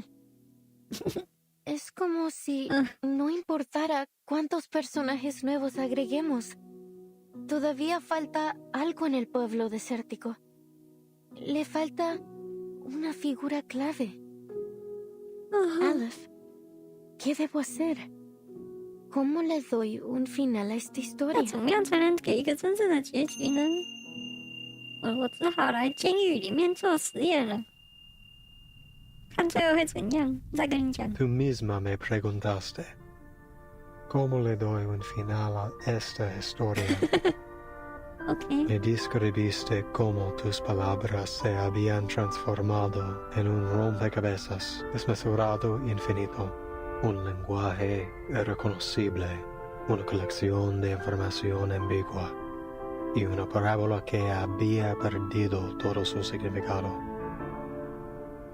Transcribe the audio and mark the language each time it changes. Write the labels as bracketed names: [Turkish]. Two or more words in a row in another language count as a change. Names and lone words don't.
[Spanish] Es como si no importara cuántos personajes nuevos agreguemos. Todavía falta algo en el pueblo desértico. Le falta una figura clave. Aleph, ¿qué debo hacer? ¿Cómo le doy un final a esta historia? [Chinese] 怎么样才能给一个真正的结局呢？我只好来监狱里面做实验了。 [Spanish] Tú misma me preguntaste cómo le doy un final a esta historia. Me describiste cómo tus palabras se habían transformado en un rompecabezas desmesurado infinito, un lenguaje irreconocible, una colección de información ambigua y una parábola que había perdido todo su significado.